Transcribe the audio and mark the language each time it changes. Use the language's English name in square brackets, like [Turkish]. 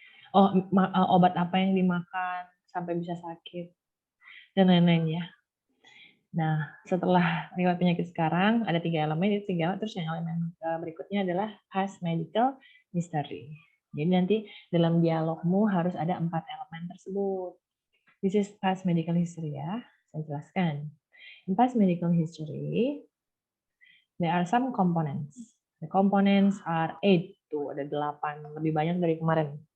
[Indonesian] Oh, obat apa yang dimakan sampai bisa sakit, dan lain-lain ya. Nah, setelah riwayat penyakit sekarang, ada 3 elemen, itu 3, terus yang elemen berikutnya adalah past medical history. Jadi nanti dalam dialogmu harus ada 4 elemen tersebut. [English] This is past medical history ya, [Indonesian] saya jelaskan. [English] In past medical history, there are some components. The components are 8, [Indonesian] tuh ada 8, lebih banyak dari kemarin.